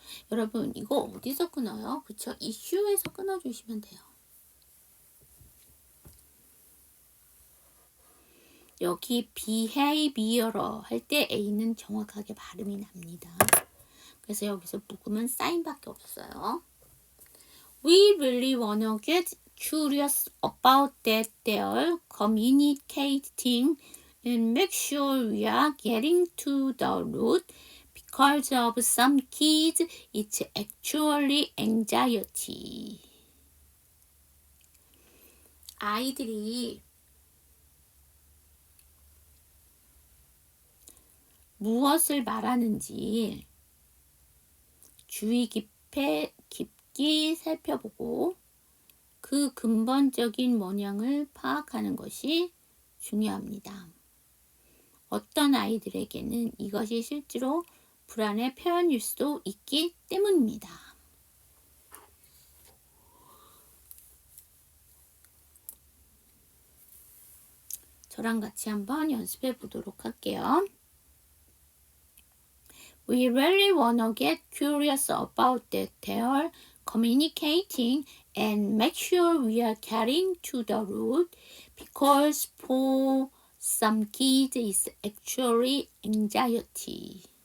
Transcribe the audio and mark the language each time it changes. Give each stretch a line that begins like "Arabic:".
Korean: 여러분 이거 어디서 끊어요? 그쵸? 이슈에서 끊어주시면 돼요. 여기 behavioral 할 때 A는 정확하게 발음이 납니다. 그래서 여기서 묵음은 사인밖에 없어요.
English: We really wanna get curious about that they're communicating and make sure we are getting to the root. Because of some kids, it's actually anxiety.
Korean: 아이들이 무엇을 말하는지 주의 깊게 깊이 살펴보고 그 근본적인 원형을 파악하는 것이 중요합니다. 어떤 아이들에게는 이것이 실제로 불안의 표현일 수도 있기 때문입니다. 저랑 같이 한번 연습해 보도록 할게요.
English: We really wanna get curious about that they're communicating and make sure we are getting to the root, because for some kids it's actually anxiety.